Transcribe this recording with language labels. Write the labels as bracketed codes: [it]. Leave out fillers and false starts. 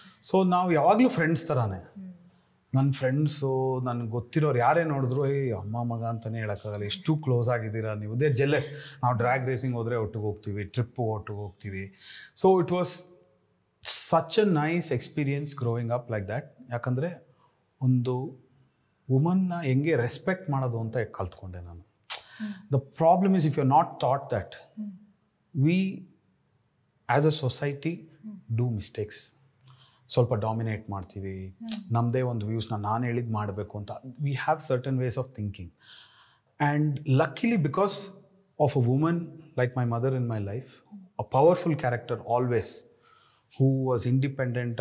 [kn] So ನಾವು ಯಾವಾಗಲೂ friends ಥರಾನೇ. ನನ್ನ ಫ್ರೆಂಡ್ಸು, ನನಗೆ ಗೊತ್ತಿರೋರು ಯಾರೇ ನೋಡಿದ್ರು ಅಮ್ಮ ಮಗ ಅಂತಲೇ ಹೇಳೋಕ್ಕಾಗಲ್ಲ, ಎಷ್ಟು ಕ್ಲೋಸ್ ಆಗಿದ್ದೀರಾ ನೀವು. [en] They jealous. [kn] ನಾವು ಡ್ರ್ಯಾಗ್ ರೇಸಿಂಗ್ ಹೋದರೆ ಒಟ್ಟಿಗೆ ಹೋಗ್ತೀವಿ, [en] ಟ್ರಿಪ್ಪಿಗೆ ಒಟ್ಟಿಗೆ ಹೋಗ್ತೀವಿ. So it was such a nice experience growing up like that. [kn] ಯಾಕಂದರೆ ಒಂದು ವುಮನ್ನ ಹೆಂಗೆ ರೆಸ್ಪೆಕ್ಟ್ ಮಾಡೋದು ಅಂತ ಕಲ್ತ್ಕೊಂಡೆ ನಾನು. [en] The problem is, if you're not taught that, we as a society do mistakes. [kn] ಸ್ವಲ್ಪ ಡಾಮಿನೇಟ್ ಮಾಡ್ತೀವಿ, ನಮ್ಮದೇ ಒಂದು ವ್ಯೂಸ್ನ ನಾನು ಹೇಳಿದ್ದು ಮಾಡಬೇಕು ಅಂತ. [en] We have certain ways of thinking. And luckily because of a woman like my mother in my life, a powerful character always, who was independent.